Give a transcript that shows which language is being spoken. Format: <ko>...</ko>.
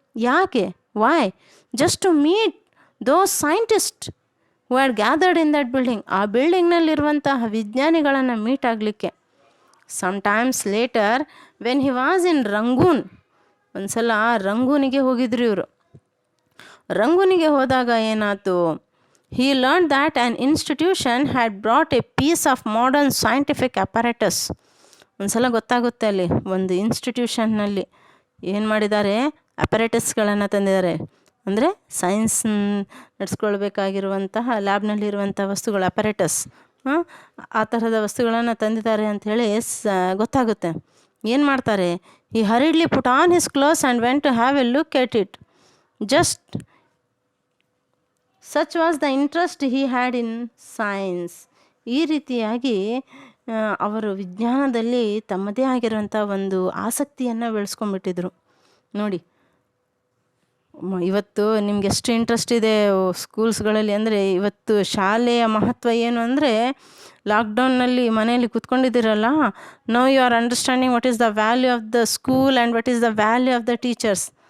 <en>ಯಾಕೆ, why, just to meet those scientist who are gathered in that building.</en> <kn>ಆ ಬಿಲ್ಡಿಂಗ್ನಲ್ಲಿರುವಂತಹ ವಿಜ್ಞಾನಿಗಳನ್ನು meet ಆಗಲಿಕ್ಕೆ.</kn> <en>sometimes later when he was in Rangoon,</en> <kn>ಒಂದು ಸಲ ರಂಗೂನಿಗೆ ಹೋಗಿದ್ರು ಇವರು. ರಂಗೂನಿಗೆ ಹೋದಾಗ ಏನಾಯ್ತು,</kn> <en>he learned that an institution had brought a piece of modern scientific apparatus.</en> <kn>ಒಂದು ಸಲ ಗೊತ್ತಾಗುತ್ತೆ, ಅಲ್ಲಿ ಒಂದು ಇನ್ಸ್ಟಿಟ್ಯೂಷನ್ನಲ್ಲಿ ಏನು ಮಾಡಿದ್ದಾರೆ, ಅಪರೇಟಸ್ಗಳನ್ನು ತಂದಿದ್ದಾರೆ. ಅಂದರೆ ಸೈನ್ಸ್ ನಡೆಸ್ಕೊಳ್ಬೇಕಾಗಿರುವಂತಹ ಲ್ಯಾಬ್ನಲ್ಲಿರುವಂಥ ವಸ್ತುಗಳು, ಅಪರೇಟಸ್, ಆ ಥರದ ವಸ್ತುಗಳನ್ನು ತಂದಿದ್ದಾರೆ ಅಂಥೇಳಿ ಗೊತ್ತಾಗುತ್ತೆ. ಏನು ಮಾಡ್ತಾರೆ,</kn> <en>he hurriedly put on his clothes and went to have a look at it. Just such was the interest he had in science.</en> <kn>ಈ ರೀತಿಯಾಗಿ ಅವರು ವಿಜ್ಞಾನದಲ್ಲಿ ತಮ್ಮದೇ ಆಗಿರುವಂಥ ಒಂದು ಆಸಕ್ತಿಯನ್ನು ಬೆಳೆಸ್ಕೊಂಡ್ಬಿಟ್ಟಿದ್ರು. ನೋಡಿ, ಇವತ್ತು ನಿಮ್ಗೆ ಎಷ್ಟು ಇಂಟ್ರೆಸ್ಟ್ ಇದೆ ಸ್ಕೂಲ್ಸ್ಗಳಲ್ಲಿ ಅಂದರೆ, ಇವತ್ತು ಶಾಲೆಯ ಮಹತ್ವ ಏನು ಅಂದರೆ, ಲಾಕ್ಡೌನ್ನಲ್ಲಿ ಮನೆಯಲ್ಲಿ ಕೂತ್ಕೊಂಡಿದ್ದೀರಲ್ಲ,</kn> <en>Now you are understanding what is the value of the school and what is the value of the teachers.</en>